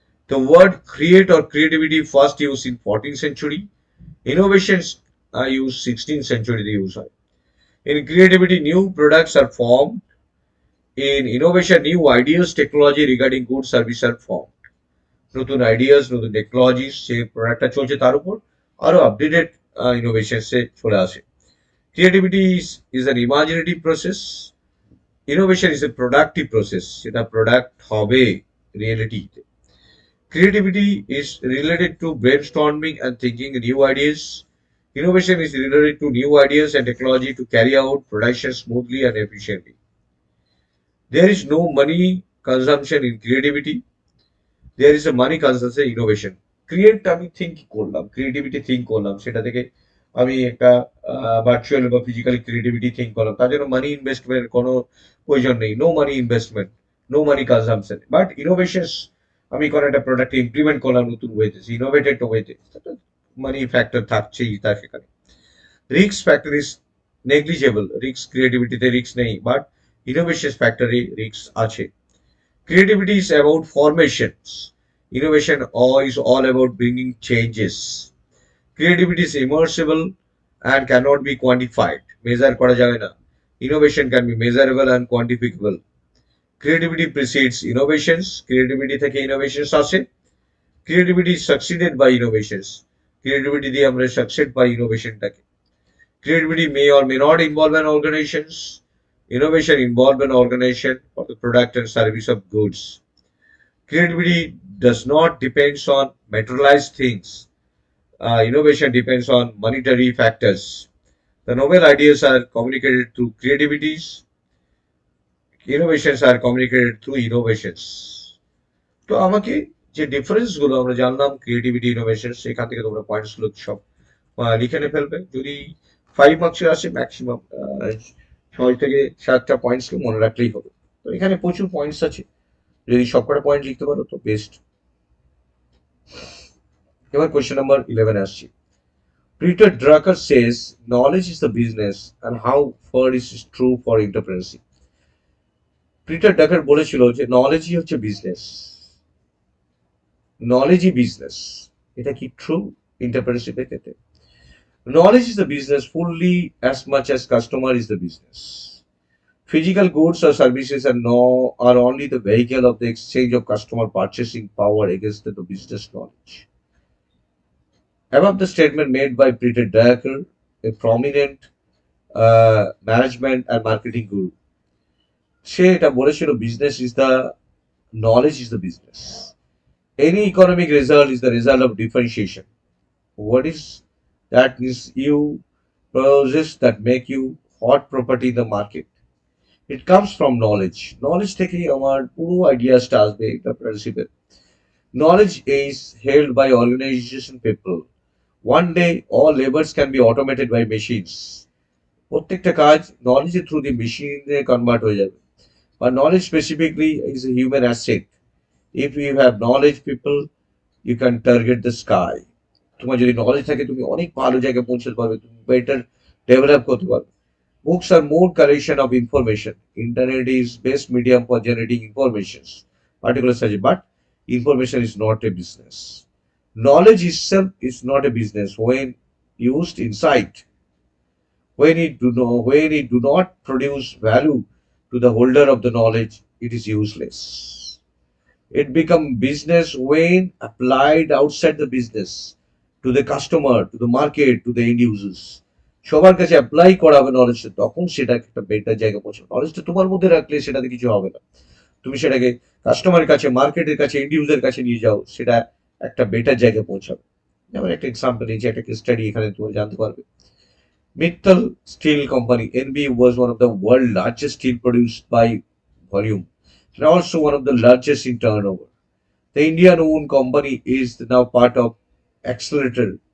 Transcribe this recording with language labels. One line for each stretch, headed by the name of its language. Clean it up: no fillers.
English: The word create or creativity first used in 14th century. Innovations are used 16th century they use. In creativity, new products are formed. In innovation, new ideas, technology regarding goods, service are formed.
Bangla: নতুন ideas, নতুন technologies যে প্রোডাক্টটা চলছে তার উপর আরো updated ইনোভেশনসে চলে আসে।
English: creativity is an imaginative process, innovation is a productive process,
Bangla: সেটা প্রোডাক্ট হবে রিয়েলিটিতে।
English: Creativity is related to brainstorming and thinking new ideas. Innovation is related to new ideas and technology to carry out production smoothly and efficiently. There is no money consumption in creativity. There is a money consumption innovation.
Bangla: Create আমি think করলাম, creativity think করলাম, সেটা থেকে আমি একটা virtual বা physically creativity think করলাম, তার জন্য মানি ইনভেস্টমেন্টের কোনো প্রয়োজন নেই,
English: No money investment, no money consumption.
Bangla: But innovations আমি কোনো একটা প্রোডাক্ট ইমপ্লিমেন্ট করলাম নতুন ওয়েতে, ইনোভেটেড ওয়েতে, মানি ফ্যাক্টর থাকছেই তার সেখানে।
English: risk factor is negligible,
Bangla: risk ক্রিয়েটিভিটিতে risk নেই, বাট ইনোভেশন ফ্যাক্টরে রিস্ক আছে।
English: Creativity is about formations. Innovation is all about bringing changes. Creativity is immersible and cannot be quantified.
Bangla: Measure করা যাবে না।
English: Innovation can be measurable and quantifiable. Creativity precedes innovations.
Bangla: Creativity থেকে innovations আসে।
English: Creativity is succeeded by innovations.
Bangla: Creativity দিয়ে আমরা succeed by innovationটাকে।
English: Creativity may or may not involve an organizations. Innovation involve an organization for the product and service of goods. Creativity does not depends on materialized things. Innovation depends on monetary factors. The novel ideas are communicated through creativities. Innovations are communicated through innovations.
Bangla: তো আমাকে যে difference গুলো আমরা জানলাম creativity innovation, সেখান থেকে তোমরা points গুলো সব লিখে নে ফেলবে। যদি 5 মার্কসের আসে ম্যাক্সিমাম 6 থেকে 7টা পয়েন্টস মনে রাখলেই হবে। তো এখানে প্রচুর পয়েন্টস আছে, যদি সবকটা পয়েন্ট লিখতে পারো তো বেস্ট। এবার কোয়েশ্চেন নাম্বার 11 আসছি।
English: Peter Drucker says knowledge is the business and how far is it true for entrepreneurship?
Bangla: Peter ডাকার বলেছিল যে নলেজই হচ্ছে বিজনেস, নলেজই বিজনেস। এটা কি ট্রু এন্টারপ্রেনারশিপের ক্ষেত্রে?
English: Knowledge is the business fully as much as customer is the business. Physical goods or services are only the vehicle of the exchange of customer purchasing power against the business knowledge. Above the statement made by Peter Drucker, a prominent management and marketing guru,
Bangla: সে এটা বলেছিল
English: business is the knowledge is the business. Any economic result is the result of differentiation. What is that is you process that make you hot property in the market? It comes from knowledge.
Bangla: Knowledge থেকেই আমার পুরো আইডিয়াসটা আসবে এন্টারপ্রেনারশিপের।
English: Knowledge is held by organization people. One day all labors can be automated by machines.
Bangla: প্রত্যেকটা কাজ নলেজের through দিয়ে মেশিনে convert হয়ে যাবে।
English: But knowledge specifically is a human asset. If you have knowledge people, you can target the sky.
Bangla: তোমার যদি knowledge থাকে তুমি অনেক ভালো জায়গায় পৌঁছাতে পারবে, তুমি বেটার ডেভেলপ করতে পারবে।
English: Books are more collection of information. Internet is best medium for generating information, particular such, but information is not a business. Knowledge itself is not a business when used insight. When it do not produce value to the holder of the knowledge, it is useless. It become business when applied outside the business to the customer, to the market, to the end users.
Bangla: সবার কাছে apply করা হবে নলেজটা, তখন সেটা একটা better জায়গা পৌঁছাবে। নলেজটা তোমার মধ্যে রাখলে সেটাতে কিছু হবে না। তুমি সেটাকে কাস্টমারের কাছে, মার্কেটের কাছে, এন্ড ইউজার কাছে নিয়ে যাও, সেটা একটা বেটার জায়গায় পৌঁছাবে। যেমন একটা এক্সাম্পল, এই যে একটা স্টাডি এখানে তুমি জানতে পারবে।
English: Mittal Steel Company (NB) was one of the world's largest steel produced by volume, and also one of the largest in turnover. The Indian-owned company is now part of Accelerator.